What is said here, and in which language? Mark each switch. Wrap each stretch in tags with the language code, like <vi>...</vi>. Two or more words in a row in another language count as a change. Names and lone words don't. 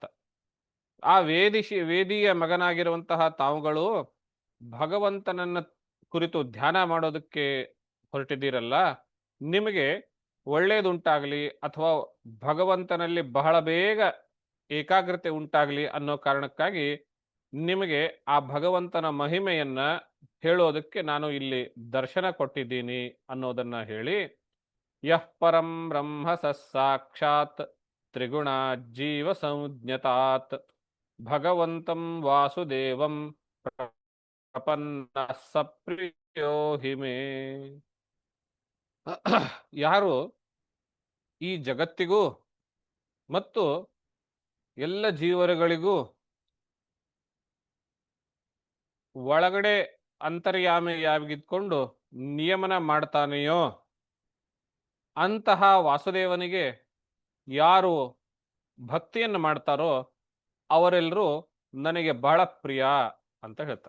<kn>ಆ ವೇದಿಯ ಮಗನಾಗಿರುವಂತಹ ತಾವುಗಳು ಭಗವಂತನನ್ನ ಕುರಿತು ಧ್ಯಾನ ಮಾಡೋದಕ್ಕೆ ಹೊರಟಿದ್ದೀರಲ್ಲ, ನಿಮಗೆ ಒಳ್ಳೇದುಂಟಾಗಲಿ ಅಥವಾ ಭಗವಂತನಲ್ಲಿ ಬಹಳ ಬೇಗ ಏಕಾಗ್ರತೆ ಉಂಟಾಗಲಿ ಅನ್ನೋ ಕಾರಣಕ್ಕಾಗಿ ನಿಮಗೆ ಆ ಭಗವಂತನ ಮಹಿಮೆಯನ್ನ ಹೇಳೋದಕ್ಕೆ ನಾನು ಇಲ್ಲಿ ದರ್ಶನ ಕೊಟ್ಟಿದ್ದೀನಿ ಅನ್ನೋದನ್ನ ಹೇಳಿ,</kn> <sa>ಯಃ ಪರಂ ಬ್ರಹ್ಮ ಸಾಕ್ಷಾತ್ ತ್ರಿಗುಣ ಜೀವ ಸಂಜ್ಞತಾತ್ ಭಗವಂತಂ ವಾಸುದೇವಂ ಪ್ರಪನ್ನ ಸಪ್ರಿಯೋ ಹಿಮೇ.</sa> <kn>ಯಾರು ಈ ಜಗತ್ತಿಗೂ ಮತ್ತು ಎಲ್ಲ ಜೀವರುಗಳಿಗೂ ಒಳಗಡೆ ಅಂತರ್ಯಾಮಿಯಾಗಿದ್ಕೊಂಡು ನಿಯಮನ ಮಾಡ್ತಾನೆಯೋ ಅಂತಹ ವಾಸುದೇವನಿಗೆ ಯಾರು ಭಕ್ತಿಯನ್ನು ಮಾಡ್ತಾರೋ ಅವರೆಲ್ಲರೂ ನನಗೆ ಬಹಳ ಪ್ರಿಯ ಅಂತ ಹೇಳ್ತಾರೆ.</kn>